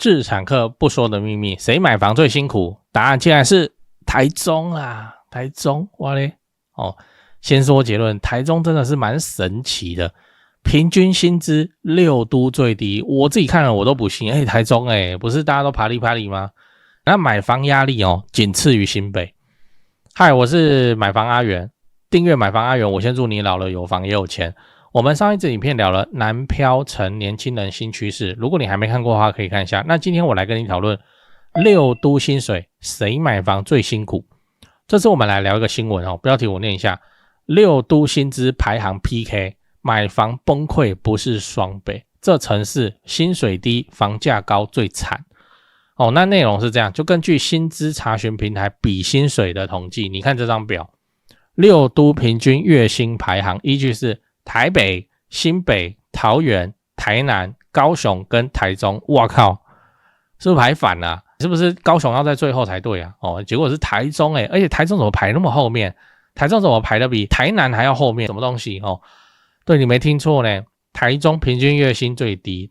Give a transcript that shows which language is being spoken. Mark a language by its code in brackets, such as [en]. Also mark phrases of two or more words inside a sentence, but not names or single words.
[zh] 置產客不說的秘密，誰買房最辛苦？答案竟然是台中啊！台中，哇嘞！先說結論，台中真的是蠻神奇的，平均薪資6都最低，我自己看了我都不信。台中不是大家都啪里啪里嗎？那買房壓力僅次於新北。嗨，我是買房阿元，訂閱買房阿元，我先祝你老了有房也有錢。我們上一支影片聊了南漂成年輕人新趨勢，如果你還沒看過的話，可以看一下。那今天我來跟你討論6都薪水，誰買房最辛苦？這次我們來聊一個新聞標題我念一下：6都薪資排行 PK， 買房崩潰不是雙北，這城市薪水低，房價高最慘。那內容是這樣，就根據薪資查詢平台比薪水的統計，你看這張表，6都平均月薪排行依據是台北、新北、桃園、台南、高雄跟台中。哇靠，是不是排反了？是不是高雄要在最後才對啊？結果是台中而且台中怎麼排那麼後面？台中怎麼排的比台南還要後面？什麼東西對，你沒聽錯呢，台中平均月薪最低。